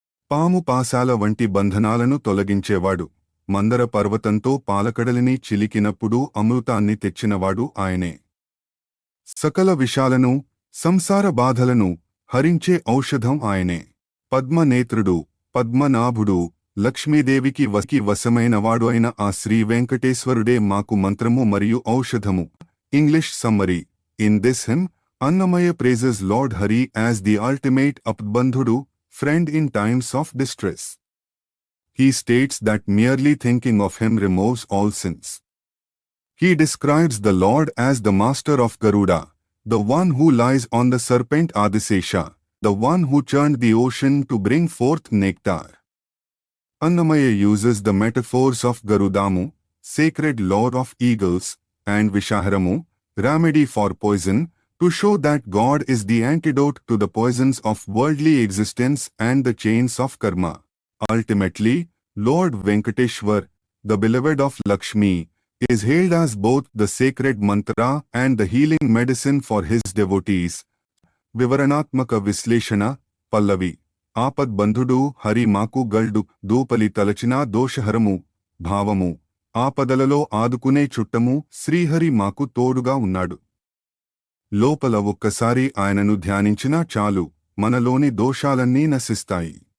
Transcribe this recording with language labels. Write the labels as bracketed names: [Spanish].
[Telugu] పాము పాశాల వంటి బంధనాలను తొలగించేవాడు, మందర పర్వతంతో పాలకడలిని చిలికినప్పుడు అమృతాన్ని తెచ్చినవాడు ఆయనే. సకల విషాలను, సంసార బాధలను హరించే ఔషధం ఆయనే. పద్మనేత్రుడు, పద్మనాభుడు, లక్ష్మీదేవికి వశమైనవాడు అయిన ఆ శ్రీ వెంకటేశ్వరుడే మాకు మంత్రము మరియు ఔషధము. [English] English summary: in this hymn, Annamaya praises Lord Hari as the ultimate Apbandhudu, friend in times of distress. He states that merely thinking of him removes all sins. He describes the Lord as the master of Garuda, the one who lies on the serpent Adisesha, the one who churned the ocean to bring forth nectar. Annamaya uses the metaphors of Garudamu, sacred lord of eagles, and Vishaharamu, remedy for poison, to show that God is the antidote to the poisons of worldly existence and the chains of karma. Ultimately, Lord Venkateshwar, the beloved of Lakshmi, is hailed as both the sacred mantra and the healing medicine for his devotees. [Telugu] Vivaranatmaka Visleshana, Pallavi. Aapadbandhavudu Hari మాకు గల్డు దూపలి తలచిన దోషహరము. భావము: ఆపదలలో ఆదుకునే చుట్టము శ్రీహరి మాకు తోడుగా ఉన్నాడు. లోపల ఒక్కసారి ఆయనను ధ్యానించినా చాలు, మనలోని దోషాలన్నీ నశిస్తాయి.